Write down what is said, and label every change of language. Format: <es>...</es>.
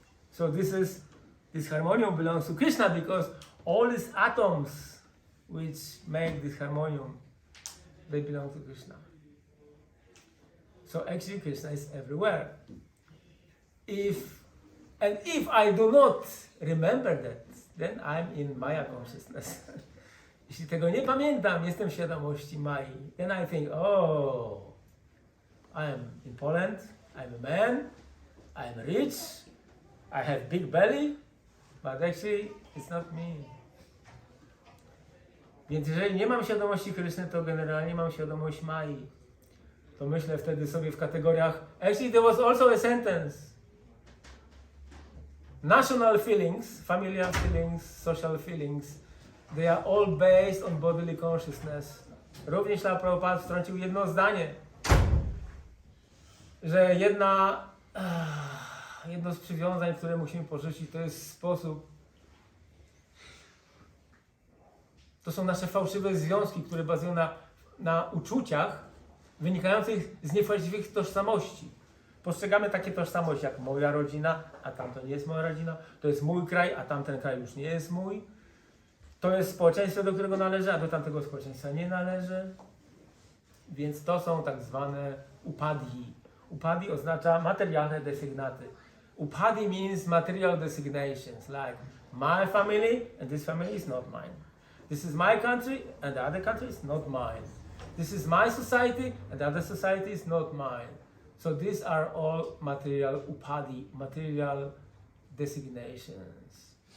<en>So this harmonium belongs to Krishna because all these atoms which make this harmonium, they belong to Krishna. So actually Krishna is everywhere. If I do not remember that, then I'm in Maya consciousness.</en> <pl>Jeśli tego nie pamiętam, jestem w świadomości Mai.</pl> <en>Then I think, oh, I'm in Poland, I'm a man, I'm rich, I have big belly, but actually it's not me.</en> <pl>Więc jeżeli nie mam świadomości Kryszny, to generalnie mam świadomość Mai. To myślę wtedy sobie w kategoriach,</pl> <en>actually there was also a sentence. National feelings, familiar feelings, social feelings, they are all based on bodily consciousness.</en> <pl>Również Śrīla Prabhupada wtrącił jedno zdanie, że jedno z przywiązań, które musimy porzucić, to jest sposób. To są nasze fałszywe związki, które bazują na uczuciach wynikających z niewłaściwych tożsamości. Postrzegamy takie tożsamości jak moja rodzina, a tamto nie jest moja rodzina. To jest mój kraj, a tamten kraj już nie jest mój. To jest społeczeństwo, do którego należy, a do tamtego społeczeństwa nie należy. Więc to są tak zwane upadhi. Upadhi oznacza materialne desygnaty.</pl> <en>Upadhi means material designations, like my family and this family is not mine. This is my country and the other country is not mine. This is my society and the other society is not mine. So these are all material upadhi, material designations.</en>